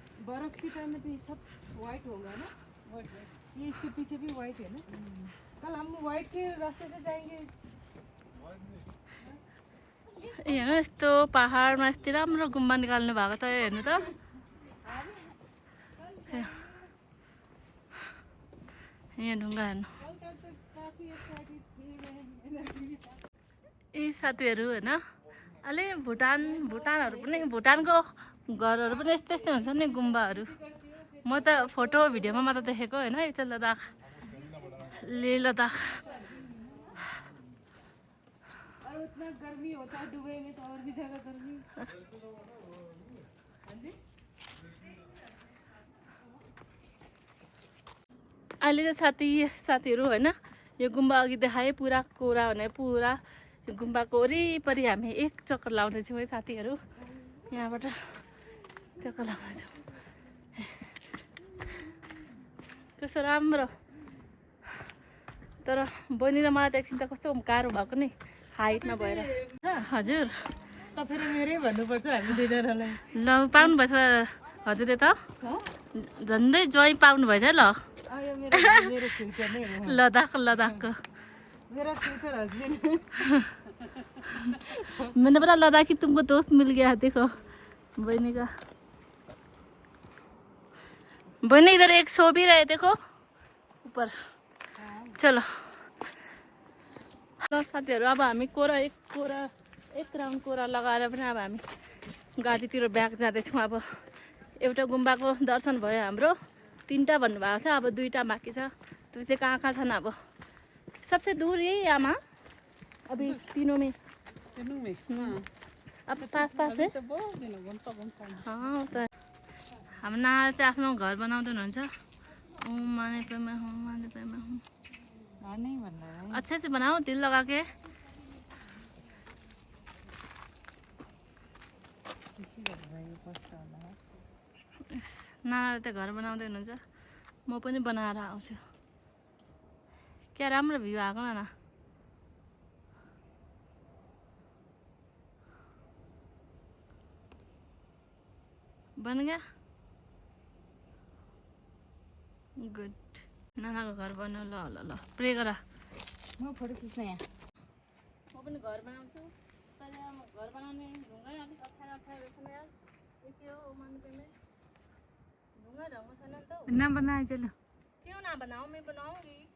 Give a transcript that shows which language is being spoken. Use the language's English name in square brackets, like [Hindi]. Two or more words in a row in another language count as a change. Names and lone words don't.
[Hindi] बर्फ के टाइम में तो ये सब व्हाइट होगा ना, ये इसके पीछे भी व्हाइट है ना। कल हम व्हाइट के रास्ते से जाएंगे। [Nepali] यहाँ यस्तो पहाडमा यस्तो राम्रो गुम्बा निकाल्नु भएको त हेर्नु त। यहाँ ढुङ्गा हेर्नु। यी साथीहरू होइन अलि भुटानहरू पनि भुटानको घरहरू पनि यस्तै यस्तै हुन्छ नि गुम्बाहरू। म त फोटो भिडियोमा मात्र देखेको होइन। यो चाहिँ लद्दाख, लेह लद्दाख। [Hindi] और उतना गर्मी होता है दुबई में तो और भी ज्यादा गर्मी। [Nepali] अहिले त साथीहरू होइन यो गुम्बा अघि देखाएँ पुरा कोरा भने पुरा यो गुम्बाको वरिपरि हामी एक चक्कर लाउँदैछौँ है साथीहरू। यहाँबाट चक्कर लाउँदैछौँ। कस्तो राम्रो। तर बहिनी र मलाई त एकछिन त कस्तो गाह्रो भएको नि हाइट नभएर। हजुर त फेरि मेरै भन्नुपर्छ हामी दुईजनालाई। ल पाउनु भएछ हजुरले त झन्डै ज्वाइँ पाउनु भएछ है। ल आयो मेरो फ्युचर नै हो। लद्दाखको [Hindi] मेरा [English] future husband. [Hindi] मैंने बोला लद्दाखी तुमको दोस्त मिल गया देखो बहनी का। बहनी इधर एक सो भी रहे देखो ऊपर। [Nepali] चलो ल साथीहरू अब हामी एक राउन्ड कोरा लगाएर पनि अब हामी गाडीतिर ब्याक जाँदैछौँ। अब एउटा गुम्बाको दर्शन भयो हाम्रो। 3टा भन्नुभएको छ, अब 2टा बाँकी छ। त्यो चाहिँ कहाँ कहाँ छन् अब। [Hindi] सबसे दूर यही आमा अभी तीनों में अब पास है। [Nepali] हाँ त हाम्रो नाना चाहिँ आफ्नो घर बनाउँदै हुनुहुन्छ। [Hindi] माने पे मैं हूँ अच्छे से बनाओ दिल लगा के। [Nepali] नानाले त घर बनाउँदै हुनुहुन्छ। म पनि बनाएर आउँछु। क्या राम्रो भ्यू आएको ना। [Hindi] बन गया गुड। [Nepali] नानाको घर बनाऊ। ल ल ल प्रे गर। म फोटो खिच्न यहाँ। म पनि घर बनाउँछु। तर घर बनाउने ढुङ्गा अलिक अप्ठ्यारो रहेछ नि यार। यो के हो मान्छेले ढुङ्गा ढङ्ग छैन नि त। नबनाए चलो। [Hindi] क्यों ना बनाऊं, मैं बनाऊंगी।